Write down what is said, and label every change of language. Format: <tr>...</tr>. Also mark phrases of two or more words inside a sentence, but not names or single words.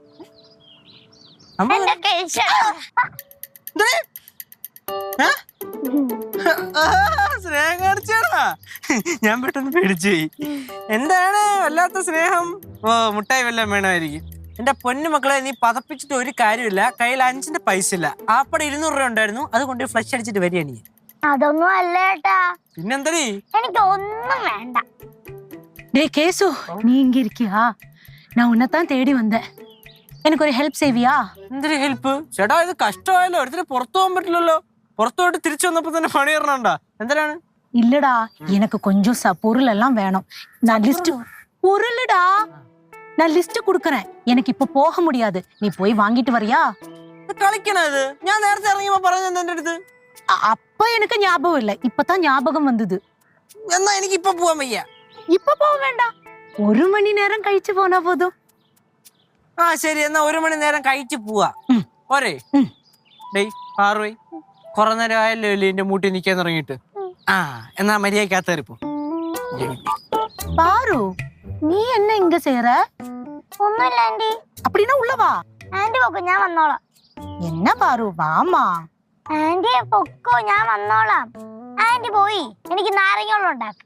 <ml>സ്നേഹം കാണിച്ചാടാ, ഞാൻ പെട്ടെന്ന് പേടിച്ചുപോയി. എന്താണ് വല്ലാത്ത സ്നേഹം? ഓ, മുട്ടായി വല്ലതും വേണമായിരിക്കും. എന്റെ പൊന്നു മക്കളെ, നീ പതപ്പിച്ചിട്ട് ഒരു കാര്യമില്ല. കയ്യിൽ 5 പൈസ ഇല്ല. ആപ്പടെ 200 രൂപ ഉണ്ടായിരുന്നു, അതുകൊണ്ട് ഫ്ലഷ് അടിച്ചിട്ട് വരികയാണ്. അതൊന്നും അല്ല ഏട്ടാ. പിന്നെന്തരീ? എനിക്ക് ഒന്നും വേണ്ട.</ml> <ta>டேய் கேசு, நீ இங்க இருக்கியா? நான் உன்னைத்தான் தேடி வந்தேன். எனக்கு ஒரு ஹெல்ப் செய்வியா?</ta> <ml>എന്തൊരു ഹെൽപ്പ്? ചേട്ടാ, ഇത് കഷ്ടമായല്ലോ. ഒരുത്തിന് പുറത്തു പോകാൻ പറ്റില്ലല്ലോ. പുറത്തു പോയിട്ട് തിരിച്ചു വന്നപ്പോ തന്നെ പണി തരണണ്ടാ. എന്തിനാണ്?</ml> <ta>இல்லடா, எனக்கு கொஞ்சம் பொருள் எல்லாம் வேணும். நான் லிஸ்ட் பொருளுடா, நான் லிஸ்ட் குடுக்கறேன். எனக்கு இப்ப போக முடியாது. நீ போய் வாங்கிட்டு வரியா?</ta> <ml>കളിക്കണ ഇത്? ഞാൻ നേരത്തെ ഇറങ്ങിയപ്പോ പറഞ്ഞത് എന്റെ അടുത്ത്.</ml> <ta>அப்ப எனக்கு ஞாபகம் இல்ல, இப்பதான் ஞாபகம் வந்தது.</ta> <ml>എന്നാ എനിക്ക് ഇപ്പൊ പോവാൻ വയ്യ.</ml> <ta>இப்ப போக வேண்டாம், 1 மணி நேரம் கழிச்சு போனா போதும்.</ta> <ml>ആ ശരി, എന്നാ 1 മണി നേരം കഴിച്ചു പോവാ. പോരെ? ഡേയ് പാറുവേ, കുറെ നേരം ആയല്ലോ അല്ലേ എന്റെ മൂട്ടി നിക്കാൻ തുടങ്ങിയിട്ട്. ആ, എന്നാ മര്യാദക്കകത്തേറിപ്പോ.</ml> <ta>பாரு, நீ என்ன இங்க செய்யற?</ta> <ml>ഒന്നുമില്ല ആന്റി.</ml> <ta>அப்படின்னா உள்ளவா.</ta> <ml>ആന്റി പൊക്കോ, ഞാൻ വന്നോളാം.</ml> <ta>என்ன பாரு, வாமா.</ta> <ml>ആന്റിയെ പൊക്കോ, ഞാൻ വന്നോളാം. ആന്റി പോയി എനിക്ക് നാരങ്ങ വെള്ളം ഉണ്ടാക്കും.</ml>